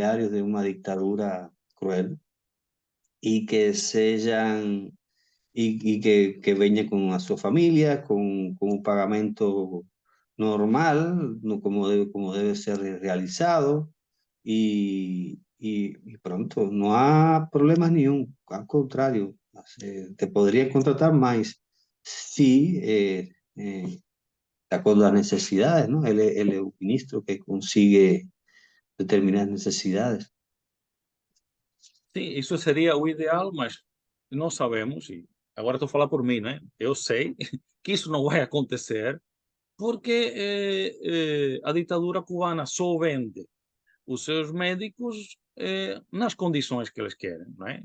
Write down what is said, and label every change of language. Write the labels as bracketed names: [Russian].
[Portuguese] de uma ditadura cruel, e que sejam que venha com a sua família, com o pagamento normal, no, como deve ser realizado, [Spanish] y pronto, no hay problemas nenhum, al contrario, te podría contratar más si, de acuerdo a las necesidades, ¿no? Él es un ministro que consigue determinadas necesidades. [Portuguese] Sim, isso seria o ideal, mas não sabemos, e agora estou a falar por mim, né? Eu sei que isso não vai acontecer, porque a ditadura cubana só vende os seus médicos nas condições que eles querem, não é?